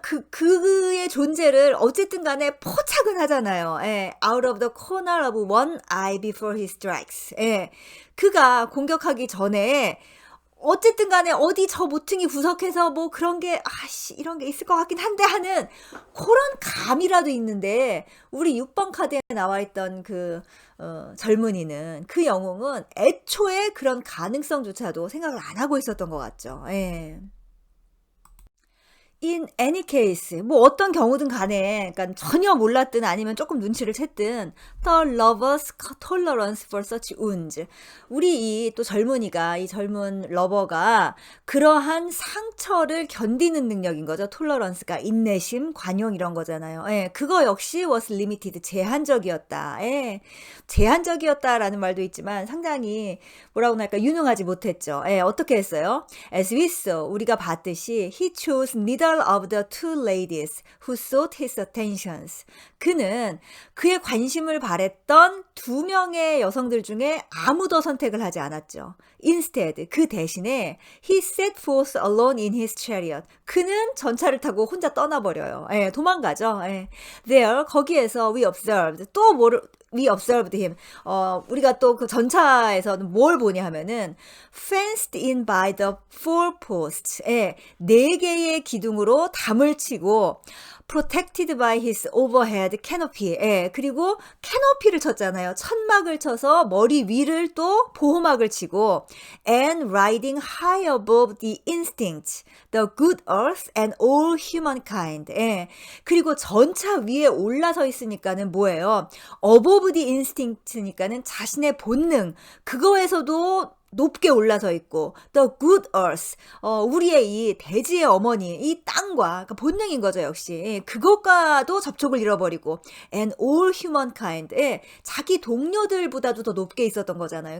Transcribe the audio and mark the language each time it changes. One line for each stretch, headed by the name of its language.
Korean: 그의 존재를 어쨌든 간에 포착은 하잖아요. 예.
English: Out of the corner of one eye before he strikes.
Korean: 예. 그가 공격하기 전에 어쨌든 간에 어디 저 모퉁이 구석에서 뭐 그런 게 이런 게 있을 것 같긴 한데 하는 그런 감이라도 있는데 우리 6번 카드에 나와 있던 그 젊은이는 그 영웅은 애초에 그런 가능성조차도 생각을 안 하고 있었던 것 같죠. 예.
English: In any case,
Korean: 뭐 어떤 경우든 간에, 그러니까 전혀 몰랐든 아니면 조금 눈치를 챘든,
English: the lover's tolerance for such wounds.
Korean: 우리 이 또 젊은이가, 이 젊은 러버가 그러한 상처를 견디는 능력인 거죠. tolerance가 인내심, 관용 이런 거잖아요. 예, 그거 역시
English: was limited,
Korean: 제한적이었다. 예, 제한적이었다라는 말도 있지만 상당히 뭐라고 할까 유능하지 못했죠. 예, 어떻게 했어요?
English: As we saw,
Korean: 우리가 봤듯이
English: he chose neither of the two ladies who sought his attentions.
Korean: 그는 그의 관심을 바랬던 두 명의 여성들 중에 아무도 선택을 하지 않았죠.
English: Instead,
Korean: 그 대신에
English: he set forth alone in his chariot.
Korean: 그는 전차를 타고 혼자 떠나버려요. 예, 도망가죠. 예.
English: There,
Korean: 거기에서
English: we observed. we observed him.
Korean: 우리가 또 그 전차에서는 뭘 보냐 하면은
English: fenced in by the four posts.
Korean: 예, 4개의 기둥으로 담을 치고
English: protected by his overhead canopy.
Korean: 예, 그리고 캐노피를 쳤잖아요. 천막을 쳐서 머리 위를 또 보호막을 치고
English: and riding high above the instincts, the good earth and all humankind.
Korean: 예, 그리고 전차 위에 올라서 있으니까는 뭐예요?
English: above the instinct
Korean: 니까는 자신의 본능, 그거에서도 높게 올라서 있고
English: the good earth,
Korean: 우리의 이 대지의 어머니, 이 땅과 그러니까 본능인 거죠. 역시 그것과도 접촉을 잃어버리고
English: and all humankind,
Korean: 자기 동료들보다도 더 높게 있었던 거잖아요.